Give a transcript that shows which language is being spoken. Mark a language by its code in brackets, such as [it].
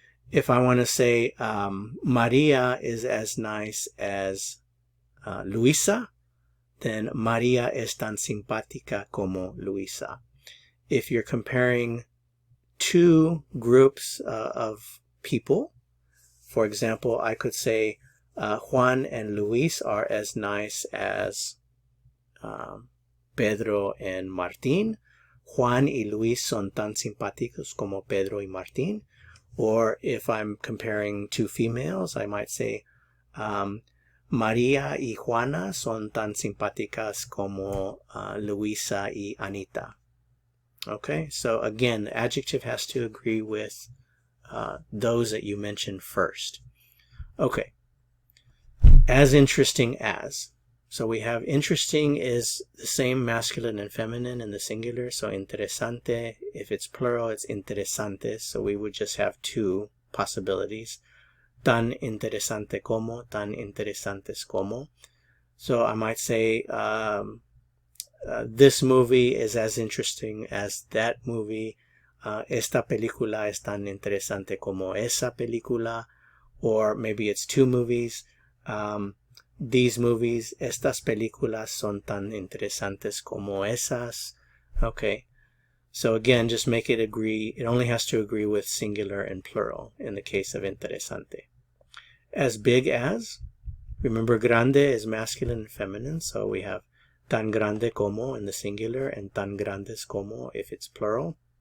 [en] If I want to say Maria is as nice as Luisa, then [es] Maria es tan simpática como Luisa. [en] If you're comparing two groups of people, for example, I could say Juan and Luis are as nice as Pedro and Martín. [es] Juan y Luis son tan simpáticos como Pedro y Martín. [en] Or if I'm comparing two females, I might say [es] María y Juana son tan simpáticas como Luisa y Anita. [en] Okay, so again, the adjective has to agree with those that you mentioned first. Okay, as interesting as. So we have interesting is the same masculine and feminine in the singular. So interesante, if it's plural, it's interesantes. So we would just have two possibilities. [es] Tan interesante como, tan interesantes como. [en] So I might say this movie is as interesting as that movie. [es] Esta película es tan interesante como esa película. [en] Or maybe it's two movies. These movies, [es] estas películas son tan interesantes como esas. [en] Okay. So again, just make it agree. It only has to agree with singular and plural in the case of interesante. As big as. Remember, grande is masculine and feminine. So we have [es] tan grande como [en] in the singular and [es] tan grandes como [en] if it's plural.